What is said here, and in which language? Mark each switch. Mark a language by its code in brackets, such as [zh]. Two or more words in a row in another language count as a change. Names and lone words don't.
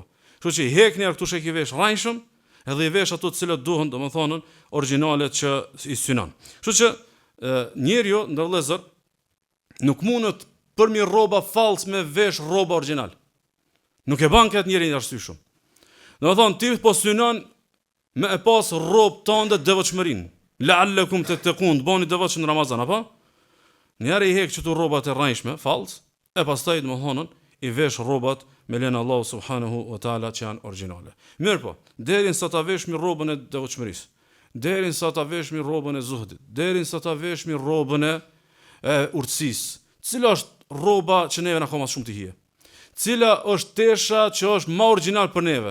[sq] Kështu që i hekni këtu shek i vesh rrajshëm, edhe i vesh ato të cilat duhen domethënë origjinale që i synon. Kështu që njeriu ndër vëllezër nuk mundet për mi rroba falls me vesh rroba origjinal. Nuk e bën këtë njeriu arsyeshëm. Domethënë ti po synon me e pas rrobë tënde devotshmërinë. [ar] لعلكم تتقون, [sq] bani devotshëm në Ramazan apo? Njëri i hek këto rrobat e rrajshme, falls, e pastaj domethënë i vesh rrobat me lenin [ar] الله سبحانه وتعالى [sq] që janë origjinale. Mirë po, deri sa ta vesh mi rrobën e devotshmërisë, deri sa ta vesh mi rrobën e zuhdit, deri sa ta vesh mi rrobën e urtësisë. Cila është rroba që neve na ka më shumë të hije? Cila është tesha që është më origjinal për neve?